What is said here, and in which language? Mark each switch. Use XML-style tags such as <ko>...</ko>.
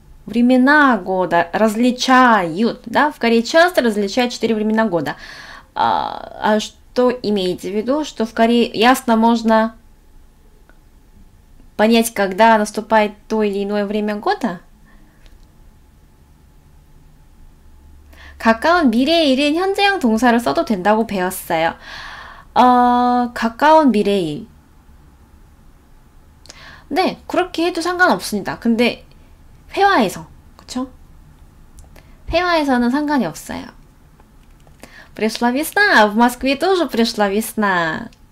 <ru>Времена года различают, да? В Корее часто различают 4 времена года. А что имеете в виду? Что в Корее ясно можно понять, когда наступает то или иное время года?</ru> <ko>가까운 미래일은 현재형 동사를 써도 된다고 배웠어요. 가까운 미래일. 네, 그렇게 해도 상관없습니다. 근데 회화에서, 그쵸? 회화에서는 상관이 없어요.</ko> <ru>Пришла весна, а в Москве тоже пришла весна.</ru>